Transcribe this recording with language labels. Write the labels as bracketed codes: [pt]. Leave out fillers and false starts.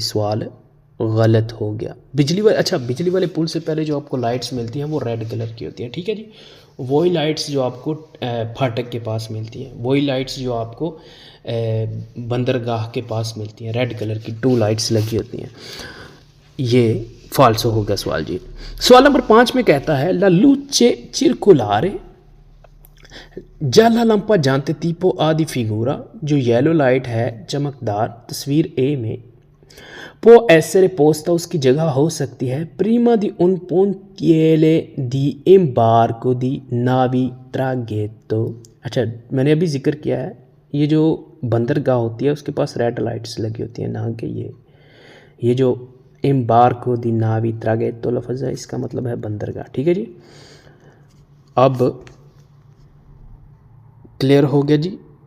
[hi] सवाल गलत हो गया। बिजली वाले पुल से पहले जो आपको लाइट्स मिलती हैं वो रेड कलर की होती हैं। ठीक है जी, वही लाइट्स जो आपको फाटक के पास मिलती हैं, वही लाइट्स जो आपको बंदरगाह के पास मिलती हैं, रेड कलर की 2 लाइट्स लगी होती हैं। ये फाल्सो होगा सवाल जी। सवाल नंबर 5 में कहता है [it] La luce circolare gialla lampeggiante tipo A di figura, [hi] जो येलो लाइट है चमकदार तस्वीर ए में, [it] può essere posta [hi] उसकी जगह हो सकती है [it] prima di un pontiere di imbarco di navi traghetto। [hi] अच्छा मैंने अभी जिक्र किया है, ये जो बंदरगाह होती है उसके पास रेड लाइट्स लगी होती हैं, ना कि ये जो [it] imbarco di navi traghetto [hi] लफ्ज़ है इसका मतलब है बंदरगाह। ठीक है जी, अब क्लियर हो गया जी।